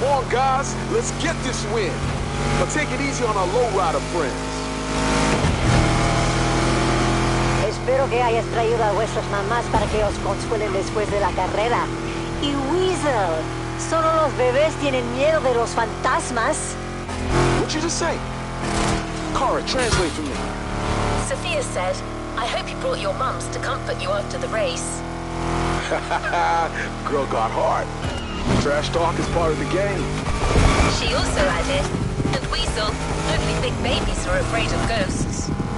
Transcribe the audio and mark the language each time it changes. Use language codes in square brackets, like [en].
[en] Guys, let's get this win. But take it easy on our lowrider friends. [es] Espero que hayas traído a vuestras mamás para que os consuelen después de la carrera. Y Weasel, solo los bebés tienen miedo de los fantasmas. [en] What'd you just say? Kara, translate for me. Sophia said, I hope you brought your mums to comfort you after the race. Girl got hard. Trash talk is part of the game. She also added, and Weasel, only big babies are afraid of ghosts.